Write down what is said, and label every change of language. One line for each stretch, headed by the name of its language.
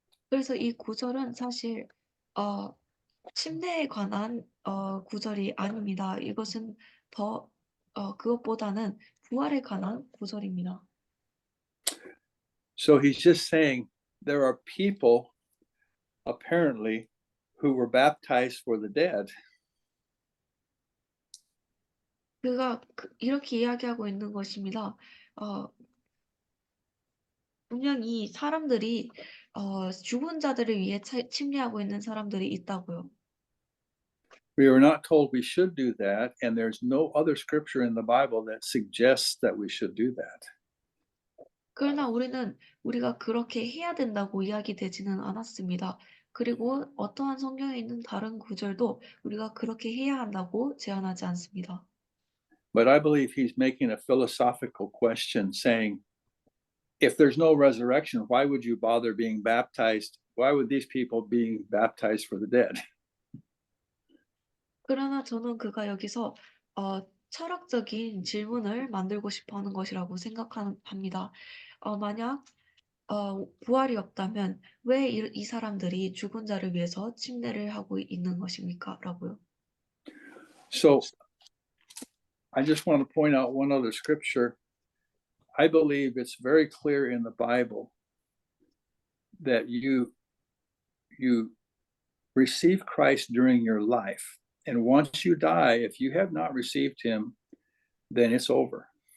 Korean: 그래서 이 구절은 사실 침례에 관한 구절이 아닙니다. 이것은 더 그것보다는 부활에 관한 구절입니다.
English: So he's just saying there are people apparently who were baptized for the dead.
Korean: 그가 이렇게 이야기하고 있는 것입니다. 분명히 사람들이 죽은 자들을 위해 침례하고 있는 사람들이 있다고요.
English: We are not told we should do that, and there's no other scripture in the Bible that suggests that we should do that.
Korean: 그러나 우리가 그렇게 해야 된다고 이야기되지는 않았습니다. 그리고 어떠한 성경에 있는 다른 구절도 우리가 그렇게 해야 한다고 제안하지 않습니다.
English: But I believe he's making a philosophical question saying, if there's no resurrection, why would you bother being baptized? Why would these people being baptized for the dead?
Korean: 그러나 저는 그가 여기서 철학적인 질문을 만들고 싶어 하는 것이라고 생각합니다. 만약 부활이 없다면 왜 이 사람들이 죽은 자를 위해서 침례를 하고 있는 것입니까? 라고요.
English: So I just want to point out one other scripture. I believe it's very clear in the Bible that you receive Christ during your life. And once you die, if you have not received him, then it's over.